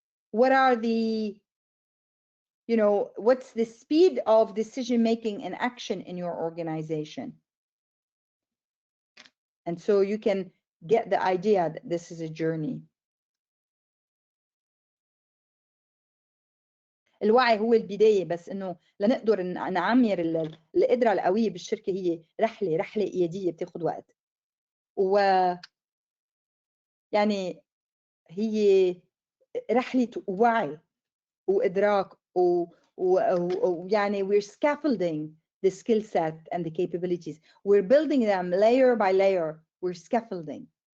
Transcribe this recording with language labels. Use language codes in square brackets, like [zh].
[en] What are the, what's the speed of decision making and action in your organization? And so you can get the idea that this is a journey. [ar] الوعي هو البداية، بس إنه لنقدر نعمر القدرة القوية بالشركة هي رحلة قيادية بتاخد وقت. يعني هي رحلة وعي وإدراك ويعني [en] we're scaffolding the skill set and the capabilities. We're building them layer by layer. We're scaffolding.